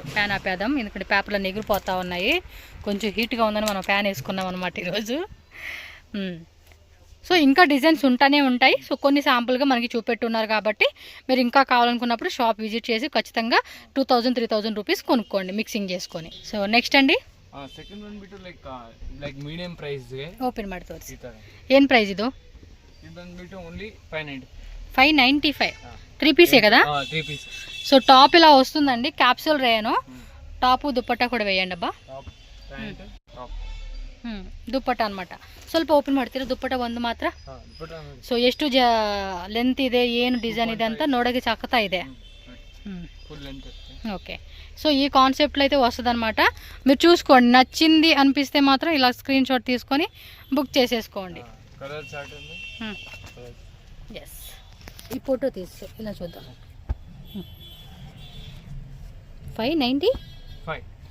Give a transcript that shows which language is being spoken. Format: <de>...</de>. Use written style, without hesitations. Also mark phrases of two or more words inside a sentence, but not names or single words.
<te>ఫ్యాన్ ఆపేద్దాం ఎందుకంటే పేపర్లో ఎగిరిపోతూ ఉన్నాయి. కొంచెం హీట్గా ఉందని మనం ఫ్యాన్ వేసుకున్నాం అనమాట ఈరోజు. సో ఇంకా డిజైన్స్ ఉంటానే ఉంటాయి. సో కొన్ని శాంపుల్గా మనకి చూపెట్టున్నారు కాబట్టి మీరు ఇంకా కావాలనుకున్నప్పుడు</te> <en>shop visit</en> <te>చేసి ఖచ్చితంగా 2000, 3000 రూపీస్ కొనుక్కోండి మిక్సింగ్ చేసుకొని.</te> <en>so next</en> <te>అండి</te> <kn>ಸೆಕೆಂಡ್ ಬಂದ್ಬಿಟ್ಟು</kn> <en>like medium price</en> <kn>ಗೆ ಓಪನ್ ಮಾಡಿ ತೋರಿಸಿ. ಏನು ಪ್ರೈಸ್ ಇದು? ಇದು ಬಂದ್ಬಿಟ್ಟು ಓನ್ಲಿ</kn> <te>595. 3 పీసే కదా? 3 పీస్.</te> <en>so top</en> <te>ఇలా వస్తుందండి,</te> <en>capsule rayon.</en> <te>టాపు దుప్పట్టా కూడా వేయండి ಅಬ್ಬಾ. దుప్పట్టా అనమాట.</te> <kn>ಸ್ವಲ್ಪ ಓಪನ್ ಮಾಡ್ತೀರಾ ದುಪ್ಪಟ್ಟ ಒಂದು ಮಾತ್ರ? ಸೊ ಎಷ್ಟು ಲೆಂತ್ ಇದೆ, ಏನು ಡಿಸೈನ್ ಇದೆ ಅಂತ ನೋಡೋಕೆ ಸಖತ್ತಾ ಇದೆ.</kn> <en>okay, so</en> <te>ఈ కాన్సెప్ట్లో అయితే వస్తుంది అనమాట. మీరు చూసుకోండి, నచ్చింది అనిపిస్తే మాత్రం ఇలా</te> <en>screen shot</en> <te>తీసుకొని బుక్ చేసేసుకోండి. ఎస్, ఈ ఫోటో తీసి ఇలా చూద్దాం. 595.</te>